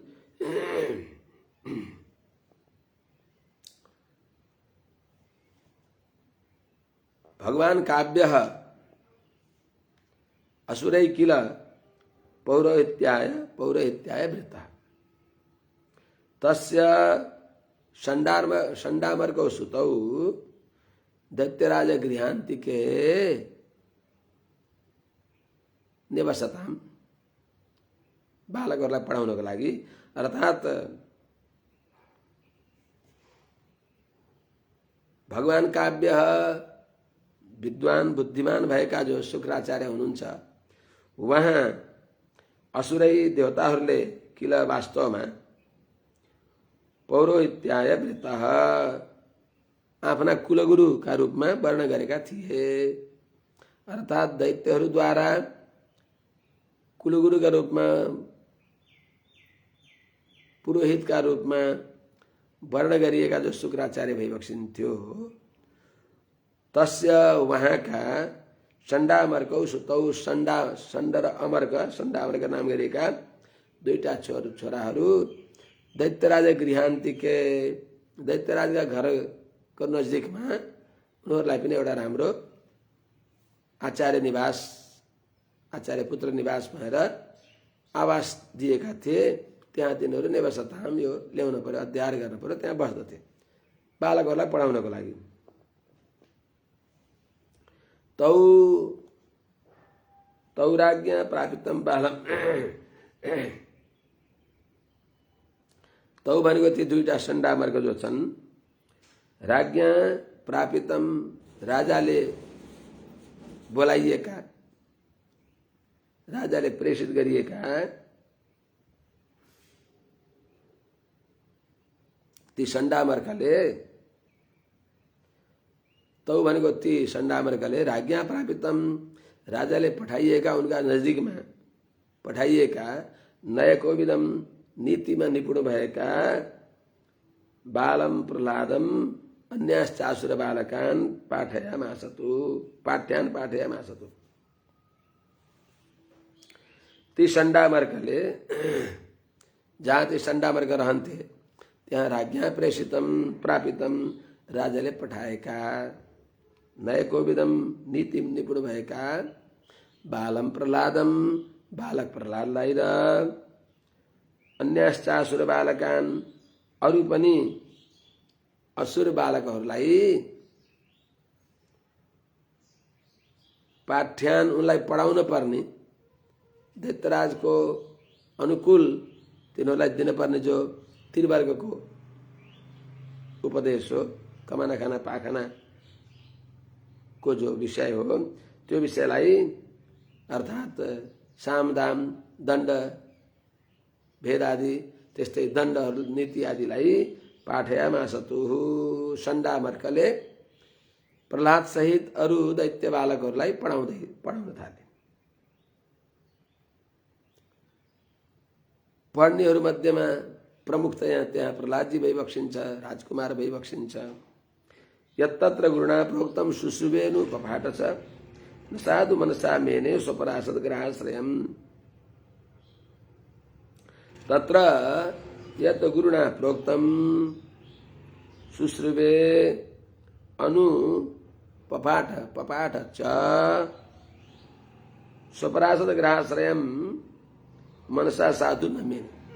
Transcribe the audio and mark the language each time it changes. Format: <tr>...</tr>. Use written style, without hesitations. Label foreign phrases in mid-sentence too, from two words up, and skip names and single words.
<sa>भगवान् काव्यः असुरै किल पौरोहित्याय वृतः तस्य षण्डामर्कौ सुतौ दैत्यराज गृहान्तिके निवसताम्।</sa> <ne>बालकहरूलाई पढाउनको लागि अर्थात् भगवान काव्य विद्वान बुद्धिमान भएका जो शुक्राचार्य हुनुहुन्छ वहाँ असुरै देवताहरूले किल वास्तवमा</ne> <sa>पौरोहित्याय वृतः</sa> <ne>आफ्ना कुलगुरुका रूपमा वर्ण गरेका थिए। अर्थात् दैत्यहरूद्वारा कुलगुरुका रूपमा पुरोहितका रूपमा वर्ण गरिएका जो शुक्राचार्य भइबक्सिन्थ्यो तस्य वहाँका</ne> <sa>षण्डामर्कौ सुतौ</sa> <ne>षण्ड र अमर्क षण्डामर्क नाम गरिएका दुईटा छोराहरू</ne> <sa>दैत्यराज गृहान्तिके</sa> <ne>दैत्यराजका घरको नजिकमा उनीहरूलाई पनि एउटा राम्रो आचार्य निवास आचार्य पुत्र निवास भएर आवास दिएका थिए। त्यहाँ तिनीहरू निवासताम यो ल्याउन पर्यो अध्ययन गर्न पर्यो त्यहाँ बस्दथे बालकहरूलाई पढाउनको लागि।</ne> <sa>तौ राज्ञा प्रापितम बालम</sa> <ne>तौ भनेको ती दुईटा षण्डामर्क जो छन्</ne> <sa>राज्ञा प्रापितम</sa> <ne>राजाले बोलाइएका राजाले प्रेषित गरिएका ती षण्डामर्कले तौ भनेको ती षण्डामर्कले</ne> <sa>राज्ञा प्रापितम</sa> <ne>राजाले पठाइएका उनका नजिकमा पठाइएका नयकोविदम नीतिमा निपुण भएका</ne> <sa>बालम प्रह्लादम अन्याश्चासुर बालकान् पाठ्यान् पाठयामासतु।</sa> <ne>ती षण्डामर्कले जहाँ ती षण्डामर्क रहन्थे त्यहाँ</ne> <sa>राज्ञा प्रेषितम प्रापितम</sa> <ne>राजाले पठाएका नयकोविदम नीति निपुण भएका</ne> <sa>बालम प्रह्लादम</sa> <ne>बालक प्रह्लादलाई र</ne> <sa>अन्याश्चासुर बालकान्</sa> <ne>अरू पनि असुर बालकहरूलाई पाठ्यान उनलाई पढाउन पर्ने दैत्यराजको अनुकूल तिनीहरूलाई दिनुपर्ने जो त्रिवर्गको उपदेश हो कमाना खाना पाखाना को जो विषय हो त्यो विषयलाई अर्थात् साम दाम दण्ड भेद आदि त्यस्तै दण्डहरू नीति आदिलाई पाठयामासतु षण्डामर्कले प्रह्लाद सहित अरू दैत्य बालकहरूलाई पढाउन थाले। पढ्नेहरू मध्येमा प्रमुखतया त्यहाँ प्रह्लादजी भइबक्सिन्छ राजकुमार भइबक्सिन्छ।</ne> <sa>यत्तत्र गुरुणा प्रोक्तम शुश्रुवेनु पपाठ च न साधु मनसा मेने स्वपरासद ग्रहाश्रयम्। तत्र यत् गुरुणा प्रोक्तम शुश्रुवे अनु पपाठ च स्वपरासद ग्रहाश्रयम् मनसा साधु न मेने।</sa>